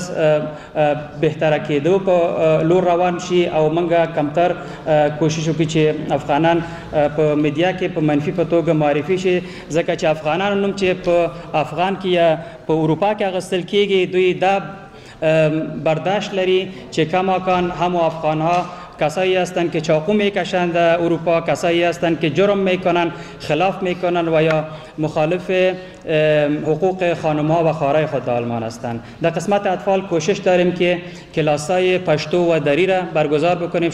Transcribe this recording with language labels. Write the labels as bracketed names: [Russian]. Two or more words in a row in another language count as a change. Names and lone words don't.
[Pashto] بهتره کېدو په لور روان شي او موږ کمتر کوشش وکړو چې افغانان په میډیا کې په منفي په توګه معرفي شي، ځکه چې افغانان نوم چې په افغان کې یا په اروپا کې اخیستل کېږي دوی دا برداشت لري چې [Persian] کماکان همو افغانها کسایی هستند که چاقو میکشند در اروپا، کسایی هستند که جرم میکنند، خلاف میکنند و یا مخالف حقوق خانم‌ها و خواهرای خود در آلمان هستند. در قسمت اطفال کوشش داریم که کلاسای پشتو و دری را برگزار بکنیم.